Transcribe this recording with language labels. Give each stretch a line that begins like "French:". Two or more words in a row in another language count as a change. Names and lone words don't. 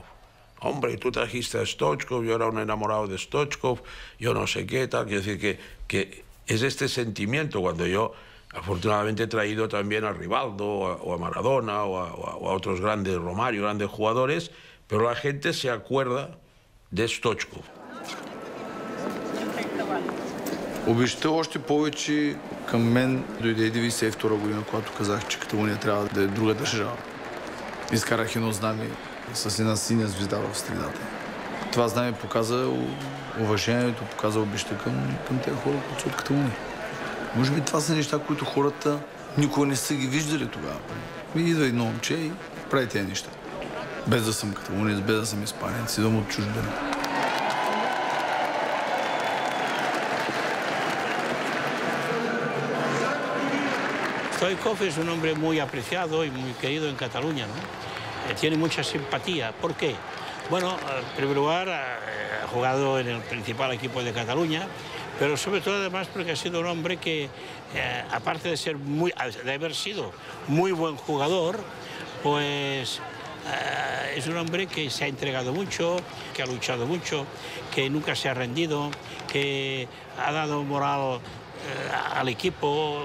Spanish: Hombre, tú trajiste a Stoichkov, yo era un enamorado de Stoichkov, yo no sé qué, tal. Quiero decir que es este sentimiento cuando yo, afortunadamente, he traído también a Rivaldo o a Maradona o a otros grandes, Romario, grandes jugadores, pero la gente se acuerda de Stoichkov.
Bulgarian: Обеща още повече към мен дойде 1992 година, когато казах, че Каталуния трябва да е друга държава. Изкарах едно знаме с една синя звезда в средата. Това знаме показа уважението, показа обеща към тези хора, които са от Каталуния. Може би това са неща, които хората никога не са ги виждали тогава. Идва едно момче и прави тези неща. Без да съм каталунец, без да съм испанец, идвам от чужбина.
Spanish: Stoichkov es un hombre muy apreciado y muy querido en Cataluña, ¿no? Tiene mucha simpatía. ¿Por qué? Bueno, en primer lugar, ha jugado en el principal equipo de Cataluña, pero sobre todo además porque ha sido un hombre que, aparte de haber sido muy buen jugador, pues es un hombre que se ha entregado mucho, que ha luchado mucho, que nunca se ha rendido, que ha dado moral al equipo.